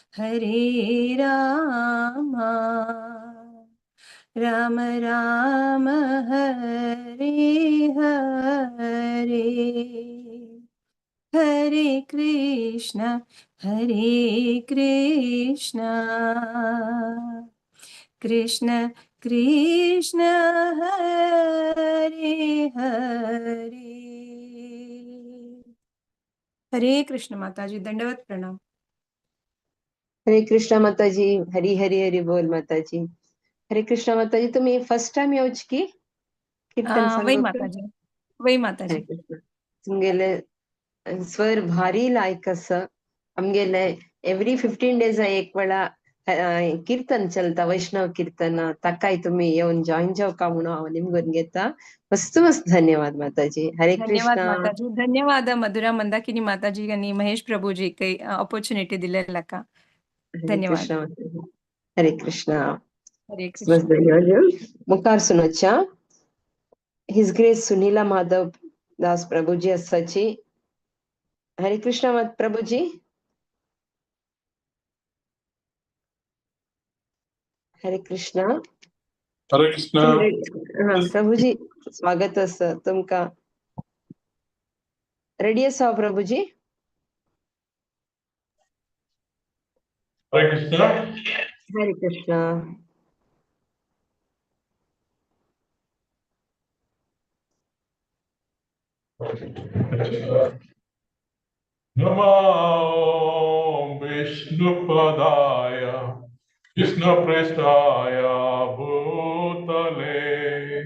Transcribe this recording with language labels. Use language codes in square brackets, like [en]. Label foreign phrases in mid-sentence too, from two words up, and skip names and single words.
[sa] Rama Rama, Hare Hare, Hare Krishna, Krishna Krishna Hare Hare. [kok] हरे कृष्ण माताजी, दंडवत प्रणाम. हरे कृष्ण माताजी, हरी हरी हरी बोल माताजी. हरे कृष्ण माताजी, तुम्ही [en] first time [kok] येऊच की कीर्तन वही सांगोक? माताजी, वही माताजी. हरे कृष्ण. तुमगेले स्वर भारी लायक असं. आमगेले [en] every 15 days [kok] एक वेळा कीर्तन चलता, वैष्णव कीर्तन. ताकाय तुम्ही येऊन जॉईन जाऊ का म्हणून हांव निमगून घेता. मस्त मस्त धन्यवाद माताजी. हरे धन्यवाद कृष्ण. माताजी. धन्यवाद मधुरा मंदाकिनी माताजी आणि महेश प्रभूजी काही ऑपॉर्च्युनिटी दिलेला का. हरे धन्यवाद. कृष्ण माताजी. हरे कृष्ण. हरे बस कृष्ण. धन्यवाद. मुखार सुनोच्या [en] his grace [kok] सुनीला माधव दास प्रभुजी असाची. हरे कृष्ण प्रभुजी. हरे कृष्ण. हरे कृष्ण. हा प्रभुजी, स्वागत असं तुमका. रेडी असा प्रभुजी? हरे कृष्ण. हरे कृष्ण. [sa] नमो विष्णुपदाय कृष्णप्रेष्ठाय भूतले